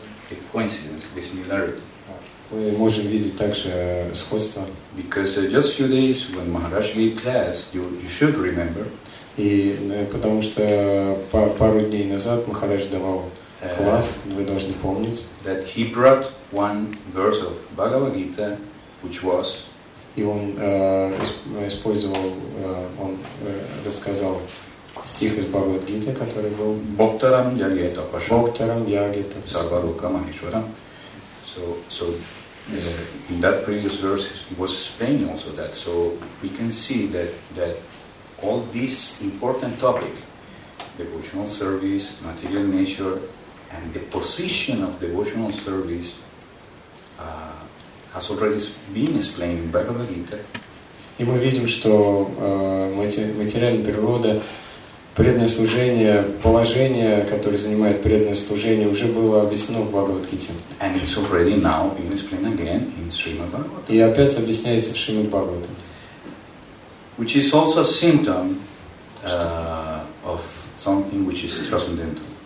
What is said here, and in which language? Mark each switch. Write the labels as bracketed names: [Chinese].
[English] the coincidence, the similarity. [Russian] Мы можем видеть также сходство. [English] Because just few days when Maharaj gave class, you should remember. [Russian] И потому что пару дней назад Махарадж давал класс, вы должны помнить. [English] That he brought one verse of Bhagavad Gita, which was. [Russian] И он использовал, он рассказал стих из Бхагават-гиты, который был. Bhaktaram Yageta Pasha. Bhaktaram Yageta Sarvaruka Maheshwaram. [English] So in that previous verse, he was explaining also that. So we can see that all this important topic, devotional service, material nature, and the position of devotional service has already been explained in Bhagavad Gita. [Russian] И мы видим, что материальная природа, преданное служение, положение, которое занимает преданное служение, уже было объяснено в Бхагават-гите. [English] And it's already now being explained again in Srimad Bhagavatam. [Russian] И опять объясняется в Шримад Бхагаватам. [English] Which is also a symptom of something which is transcendental.